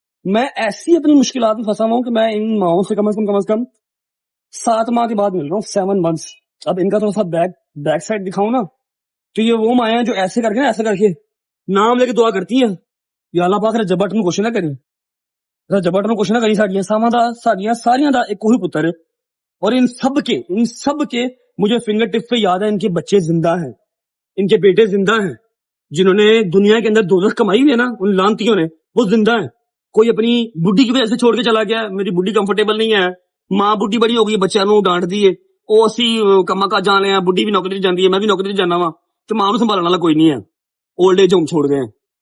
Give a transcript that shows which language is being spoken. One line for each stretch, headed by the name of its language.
Hindi: मैं ऐसी अपनी मुश्किलात में फंसा हुआ हूँ कि मैं इन माओं से कम से कम 7 माह के बाद मिल रहा हूँ, 7 months। अब इनका थोड़ा सा बैक साइड दिखाऊं ना, तो ये वो माया जो ऐसे करके नाम लेके दुआ करती हैं, या अल्लाह पाक
Punjabi: रजबट ਨੂੰ ਕੁਛ ਨਾ ਕਰੀ,
Hindi: रजबट ਨੂੰ ਕੁਛ ਨਾ ਕਰੀ।
Punjabi: ਸਾਡੀਆਂ ਸਾਵਾਂ ਦਾ, ਸਾਡੀਆਂ ਸਾਰੀਆਂ ਦਾ ਇੱਕ ਉਹੀ ਪੁੱਤਰ है।
Hindi: और इन सब के मुझे फिंगर टिप पे याद है, इनके बच्चे जिंदा हैं, इनके बेटे जिंदा हैं, जिन्होंने दुनिया के अंदर दौलत कमाई हुई है ना, उन लानतियों ने, वो जिंदा है। कोई अपनी बुढ़ी की वजह से छोड़ के चला गया, मेरी बुढ़ी कंफर्टेबल नहीं है, माँ बुढ़ी बड़ी हो गई, बच्चों को डांट दी है,
Punjabi: ਉਹ ਅਸੀਂ ਕੰਮਾਂ ਕਾਜ ਜਾਣੇ ਆ,
Hindi: बुढ़ी भी नौकरी जाती है,
Punjabi: मैं भी नौकरी जाना वा,
Hindi: तो मां ਨੂੰ संभालने वाला कोई नहीं है। ओल्ड एज होम छोड़ गए हैं।